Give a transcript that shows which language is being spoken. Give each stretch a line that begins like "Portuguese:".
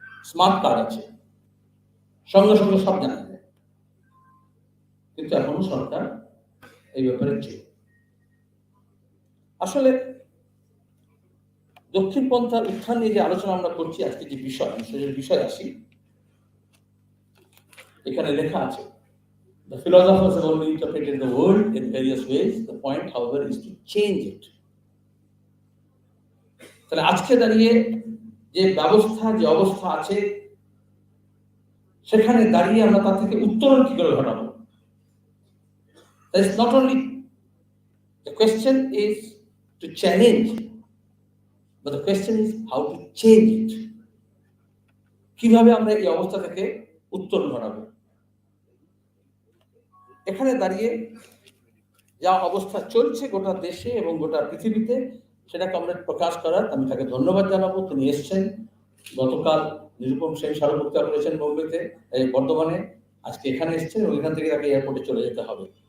Bangla: Smart card আছে, সঙ্গে সঙ্গে সব জানা যায়, কিন্তু এখনো সরকার এই ব্যাপারে চুপ। আসলে দক্ষিণপন্থার উত্থান নিয়ে যে আলোচনা আমরা করছি, আজকে যে বিষয়, সেই বিষয় আসি। এখানে লেখা আছে,
English: the philosophers have only interpreted the world in various ways. The point, however, is to change it.
Bangla: তাহলে আজকে দাঁড়িয়ে যে ব্যবস্থা, যে অবস্থা আছে, সেখানে দাঁড়িয়ে আমরা তার থেকে উত্তরণ কি করে ঘটাবো?
English: That is not only the question is to challenge, but the question is how to change it.
Bangla: কিভাবে আমরা এই অবস্থা থেকে উত্তরণ ঘটাবো? এখানে দাঁড়িয়ে যা অবস্থা চলছে গোটা দেশে এবং গোটা পৃথিবীতে, সেটাকে আমরা প্রকাশ করার আমি তাকে ধন্যবাদ জানাবো। তিনি এসছেন, গতকাল নিরুপম সেন স্মারকোত্তর করেছেন বোম্বেতে, বর্ধমানে, আজকে এখানে এসছেন এবং এখান থেকে তাকে এয়ারপোর্টে চলে যেতে হবে।